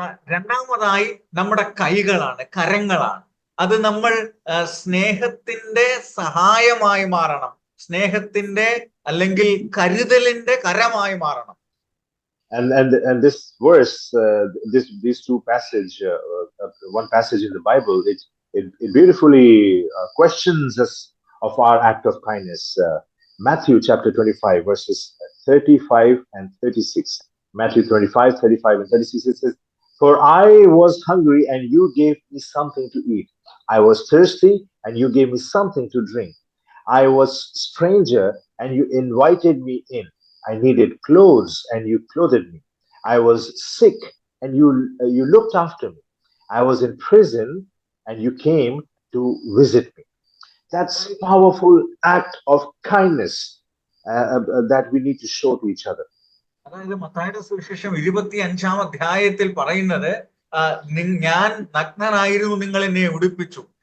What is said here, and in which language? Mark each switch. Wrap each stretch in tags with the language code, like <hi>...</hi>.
<ml>രണ്ടാമതായി നമ്മുടെ കൈകളാണ്, കരങ്ങളാണ്. അത് നമ്മൾ സ്നേഹത്തിന്റെ സഹായമായി മാറണം, സ്നേഹത്തിന്റെ അല്ലെങ്കിൽ കരുതലിന്റെ കരമായി മാറണം.</ml> <en>And this verse, these two passages, one passage in the Bible, it beautifully questions us of our act of kindness. Matthew chapter 25 verses 35 and 36. Matthew 25, 35 and 36, it says, "For I was hungry and you gave me something to eat. I was thirsty and you gave me something to drink. I was stranger and you invited me in. I needed clothes and you clothed me. I was sick and you looked after me. I was in prison and you came to visit me." That's powerful act of kindness that we need to show to each other.</en> <ml>അതായത് മത്തായിയുടെ സുവിശേഷം 25-ാം അധ്യായത്തിൽ പറയുന്നത്, ഞാൻ നഗ്നനായിരുന്നു, നിങ്ങൾ എന്നെ ഉടുപ്പിച്ചു.</ml>